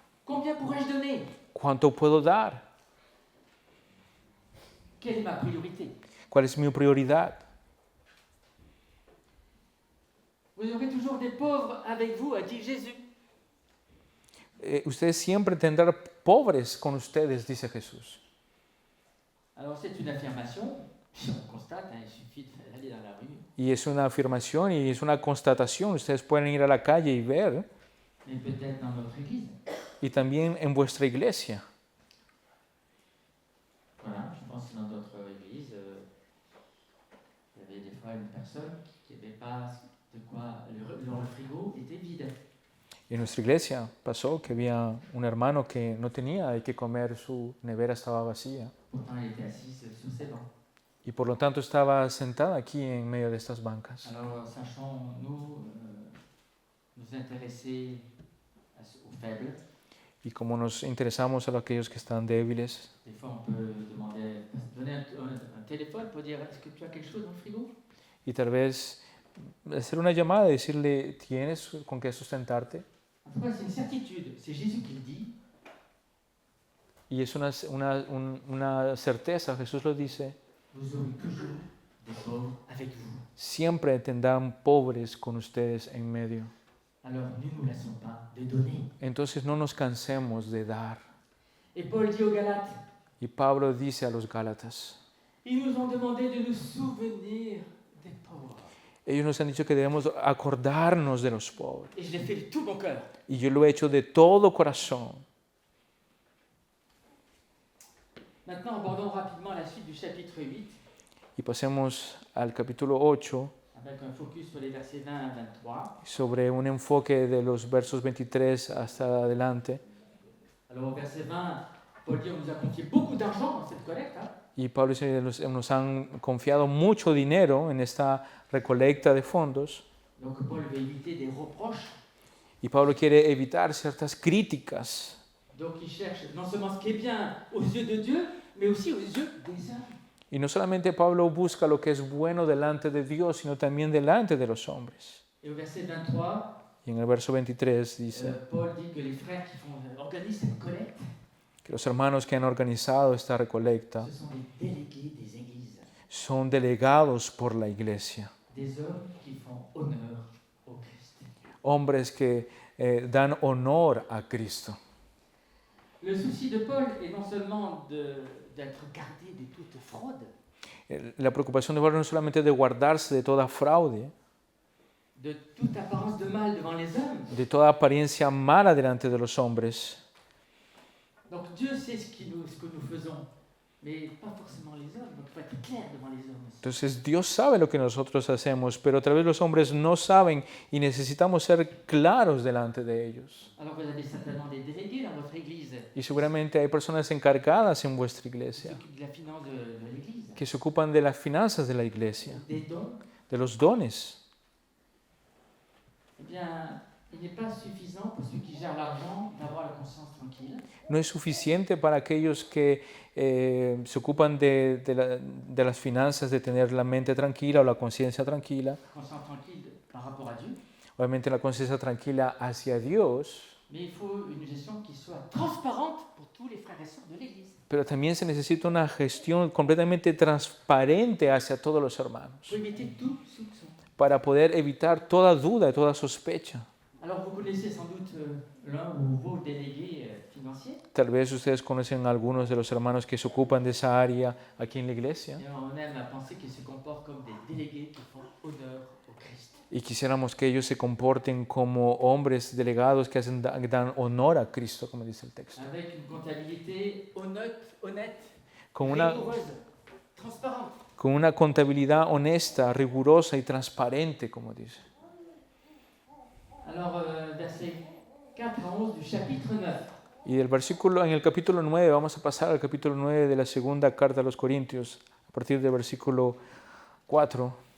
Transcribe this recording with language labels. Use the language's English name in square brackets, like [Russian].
[French] combien pourrais-je donner, [Spanish] ¿Cuánto puedo dar? [French] quelle est ma priorité. [Spanish] ¿Cuál es mi prioridad? [French] Vous aurez toujours des pauvres avec vous, a dit Jésus. [Spanish] Ustedes siempre tendrán pobres con ustedes, dice Jesús. [French] Alors c'est une affirmation, on constate, il suffit d'aller dans la rue. [Spanish] Y es una afirmación y es una constatación. Ustedes pueden ir a la calle y ver. [French] Mais peut-être dans notre église. [Spanish] Y también en vuestra iglesia. [French] Voilà, je pense que dans d'autres églises, il y avait des fois une personne qui n'avait pas de quoi, le frigo était vide. [Spanish] En nuestra iglesia pasó que había un hermano que no tenía de qué comer, su nevera estaba vacía. [French] Pourtant, elle était assise sur ses bancs. [Spanish] Y por lo tanto estaba sentada aquí en medio de estas bancas. [French] Alors, sachons-nous nous intéresser aux faibles. [Spanish] Y como nos interesamos a aquellos que están débiles, [French] Des fois, on peut donner un téléphone pour dire est-ce que tu as quelque chose dans le frigo? [Spanish] y tal vez hacer una llamada y decirle, ¿tienes con qué sustentarte? [French] En tout cas, c'est une certitude. C'est Jésus qui le dit. [Spanish] Y es una certeza, Jesús lo dice, [French] Vous aurez toujours des pauvres avec vous. [Spanish] siempre tendrán pobres con ustedes en medio. [French] Alors, ne nous laissons pas de donner. [Spanish] Entonces no nos cansemos de dar. [French] Et Paul dit aux Galates, [Spanish] Y Pablo dice a los Gálatas, [French] ils nous ont demandé de nous souvenir des pauvres. [Spanish] ellos nos han dicho que debemos acordarnos de los pobres. [French] Et je l'ai fait de tout mon cœur. [Spanish] Y yo lo he hecho de todo corazón. [French] Maintenant, abordons rapidement la suite du chapitre 8, [Spanish] Y pasemos al capítulo 8, [French] avec un focus sur les versets 20 à 23. [Spanish] sobre un enfoque de los versos 23 hasta adelante. [French] Alors, au verset 20, Paul dit on nous a confié beaucoup d'argent dans cette collecte. [Spanish] Y Pablo dice, nos han confiado mucho dinero en esta recolecta de fondos. [French] Donc, Paul veut éviter des reproches. [Spanish] Y Pablo quiere evitar ciertas críticas. [French] Donc, il cherche non seulement ce qui est bien aux yeux de Dieu, mais aussi aux yeux des hommes. [Spanish] Y no solamente Pablo busca lo que es bueno delante de Dios, sino también delante de los hombres. [French] Et au verset 23, [Spanish] Y en el verso 23 dice [French] Paul dit que les frères qui organisent cette collecte, [Spanish] que los hermanos que han organizado esta recolecta [French] ce sont des délégués des églises, [Spanish] son delegados por la iglesia, [French] des hommes qui font honneur au Christ. [Spanish] hombres que dan honor a Cristo. [French] Le souci de Paul est non seulement d'être gardé de toute fraude, [Spanish] La preocupación de Pablo no es solamente de guardarse de toda fraude, [French] de toute apparence de mal devant les hommes. [Spanish] de toda apariencia mala delante de los hombres. [French] Donc Dieu sait ce que nous faisons, mais pas forcément les hommes. Donc il faut être clair devant les hommes aussi. [Spanish] Entonces Dios sabe lo que nosotros hacemos, pero tal vez los hombres no saben y necesitamos ser claros delante de ellos. [French] Alors vous avez certainement des délégués dans votre église [Spanish] Y seguramente hay personas encargadas en vuestra [French] qui [Spanish] iglesia [French] s'occupent de la finance de l'église, [Spanish] que se ocupan de las finanzas de la iglesia, [French] des dons. [Spanish] de los dones. [French] Eh bien, il n'est pas suffisant pour ceux qui gèrent l'argent d'avoir la conscience tranquille. [Spanish] No es suficiente para aquellos que se ocupan de las finanzas, de tener la mente tranquila o la conciencia tranquila. [French] Conscience tranquille par rapport à Dieu. [Spanish] Obviamente la conciencia tranquila hacia Dios. [French] Mais il faut une gestion qui soit transparente pour tous les frères et sœurs de l'Église. [Spanish] Pero también se necesita una gestión completamente transparente hacia todos los hermanos, [French] Pour éviter tout soupçon. [Spanish] para poder evitar toda duda y toda sospecha. [French] Alors vous connaissez sans doute l'un ou vos délégués financiers. [Spanish] Tal vez ustedes conocen a algunos de los hermanos que se ocupan de esa área aquí en la iglesia. [French] Et on aime à penser qu'ils se comportent comme des délégués qui font honneur au Christ. [Spanish] Y quisiéramos que ellos se comporten como hombres delegados que dan honor a Cristo, como dice el texto. [French] Avec une comptabilité honnête, [Spanish] Con una, [French] rigoureuse, transparente. [Spanish] con una contabilidad honesta, rigurosa y transparente, como dice. [French] Alors, versets 4 à 11 du chapitre 9. [Spanish] Y en el capítulo 9, vamos a pasar al capítulo 9 de la segunda carta a los Corintios, a partir del versículo 4.